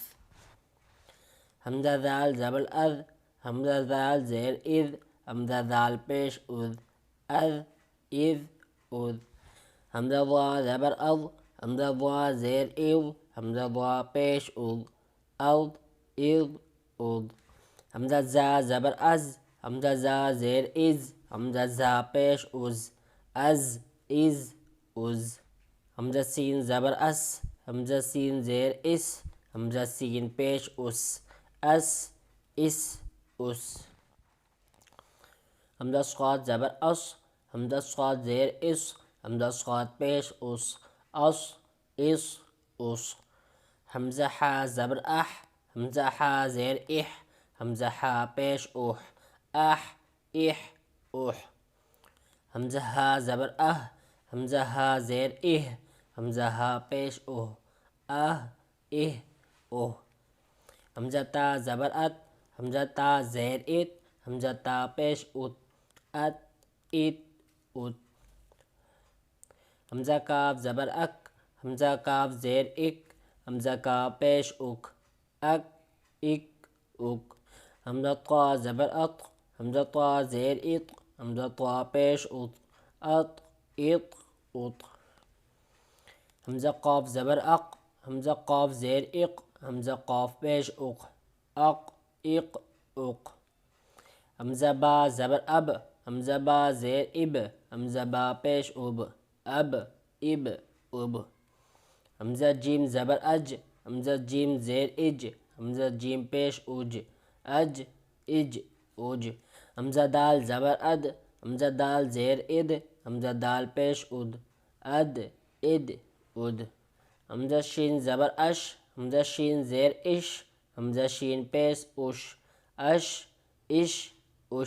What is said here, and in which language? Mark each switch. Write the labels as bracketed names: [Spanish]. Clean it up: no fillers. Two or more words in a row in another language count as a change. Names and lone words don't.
[Urdu] حمزہ ذال زبر اذ، حمزہ ذال زیر اذ، حمزہ ذال پیش اذ، اذ اذ اذ۔ حمزہ ضا زبر اض، حمزہ ضا زیر اض، حمزہ ضا پیش اض، اض اض اض۔ حمزہ زا زبر از، حمزہ زا زیر از، حمزہ زا پیش از، از از از۔ حمزہ سین زبر اس، حمزہ سین زیر اس، حمزہ سین پیش اس، اس اس اس۔ حمزہ صاد زبر اس، حمزہ صاد زیر اس، حمزہ صاد پیش اس، اس اس اس۔ حمزہ حا زبر اح، حمزہ حا زیر اح، حمزہ حا پیش اح، اح اح اح۔ حمزہ ہا زبر اہ، حمزہ ہا زیر اہ، حمزہ ہا پیش اہ، اہ اہ اہ۔ حمزہ تا زبر ات، حمزہ تا زیر ات، حمزہ تا پیش ات، ات ات ات۔ حمزہ کاف زبر اک، حمزہ کاف زیر اک، حمزہ کاف پیش اک، اک اک اک۔ حمزہ طا زبر اط، حمزہ طا زیر اط، حمزہ طا پیش اط، اط اط اط۔ حمزہ قاف زبر اق، حمزہ قاف زیر اق، حمزہ قاف پیش اق، اق اق اق۔ حمزہ با زبر اب، حمزہ با زیر اب، حمزہ با پیش اب، اب اب اب۔ حمزہ جیم زبر اج، حمزہ جیم زیر اج، حمزہ جیم پیش اج، اج اج اج۔ حمزہ دال زبر اد، حمزہ دال زیر اد، حمزہ دال پیش اد، اد اد اد۔ حمزہ شین زبر اش، حمزہ شین زیر اش، حمزہ شین پیش اش، اش اش اش۔